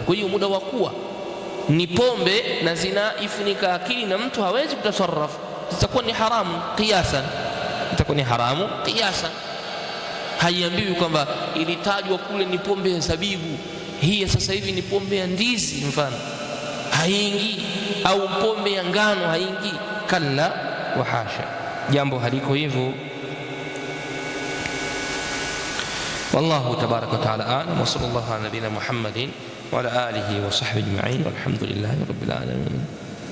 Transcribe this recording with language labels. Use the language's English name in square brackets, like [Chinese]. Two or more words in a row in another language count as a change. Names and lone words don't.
[Swahili] Kwa hiyo muda wa kuwa ni pombe na zinaifunika akili na mtu hawezi kutasarrafu, zitakuwa ni haramu kiasan, itakuwa ni haramu kiasan. Haiambiwi kwamba ilitajwa kule ni pombe ya zabibu, hii sasa hivi ni pombe ya ndizi mfano, haingii, au pombe ya ngano haingii. [Arabic] كلا وحاشا, [Swahili] jambo haliko hivyo. [Arabic] والله تبارك وتعالى أعلم، وصلى الله على نبينا محمد وعلى آله وصحبه أجمعين، والحمد لله رب العالمين.